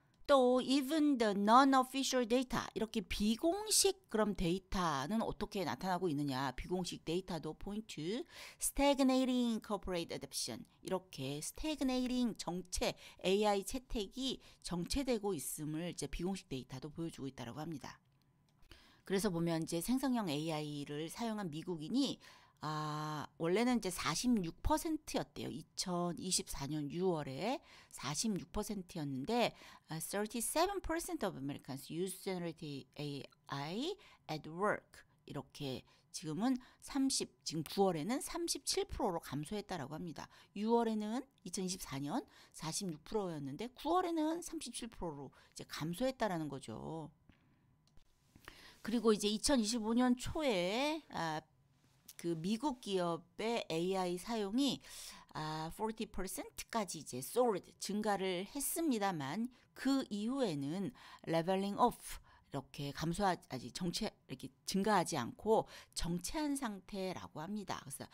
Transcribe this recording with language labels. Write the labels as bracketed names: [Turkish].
[Korean] 또 [English] even the non-official data [Korean] 이렇게 비공식 그럼 데이터는 어떻게 나타나고 있느냐 비공식 데이터도 [English] point to stagnating corporate adoption [Korean] 이렇게 stagnating 정체 AI 채택이 정체되고 있음을 이제 비공식 데이터도 보여주고 있다고 합니다. 그래서 보면 이제 생성형 AI를 사용한 미국인이 원래는 이제 46%였대요. 2024년 6월에 46%였는데 [English] 37% of Americans use generative AI at work. [Korean] 이렇게 지금 9월에는 37%로 감소했다라고 합니다. 6월에는 2024년 46%였는데 9월에는 37%로 이제 감소했다라는 거죠. 그리고 이제 2025년 초에 그 미국 기업의 AI 사용이 40%까지 이제 soared 증가를 했습니다만 그 이후에는 [English] leveling off [Korean] 이렇게 감소하지 이렇게 증가하지 않고 정체한 상태라고 합니다.